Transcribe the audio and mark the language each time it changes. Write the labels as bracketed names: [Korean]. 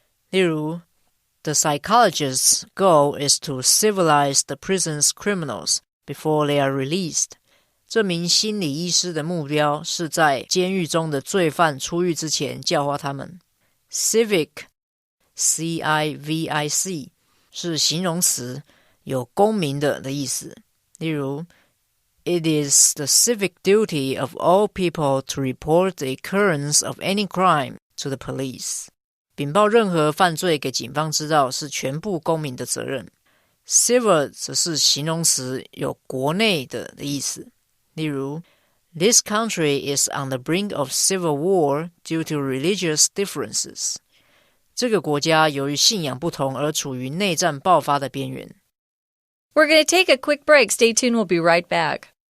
[Chinese] 例如 [English] The psychologist's goal is to civilize the prison's criminals before they are released. [Chinese] 这名心理医师的目标是在监狱中的罪犯出狱之前教化他们。 Civic C-I-V-I-C 是形容词，有公民的意思。例如 [English] It is the civic duty of all people to report the occurrence of any crime to the police. [Chinese] 禀报任何犯罪给警方知道是全部公民的责任。 Civil 则是形容词，有国内的意思。例如 [English] This country is on the brink of civil war due to religious differences. [Chinese] 这个国家由于信仰不同而处于内战爆发的边缘。 [English] We're going to take a quick break. Stay tuned. We'll be right back.